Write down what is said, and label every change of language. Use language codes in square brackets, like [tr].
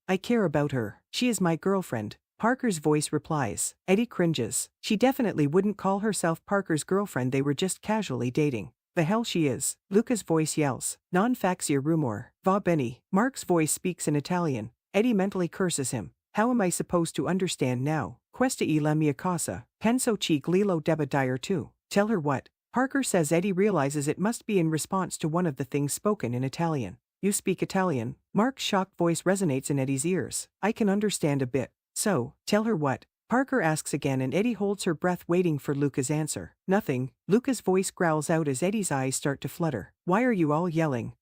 [en] I care about her. She is my girlfriend. Parker's voice replies. Eddie cringes. She definitely wouldn't call herself Parker's girlfriend, they were just casually dating. The hell she is. Luca's voice yells. [it] Non faccia rumor. Va bene. [en] Mark's voice speaks in Italian. Eddie mentally curses him. How am I supposed to understand now? [it] Questa è la mia casa. Penso che glielo debba dire tu. [en] Tell her what? Parker says. Eddie realizes it must be in response to one of the things spoken in Italian. You speak Italian? Mark's shocked voice resonates in Eddie's ears. I can understand a bit. So, tell her what? Parker asks again and Eddie holds her breath waiting for Luca's answer. Nothing. Luca's voice growls out as Eddie's eyes start to flutter. Why are you all yelling?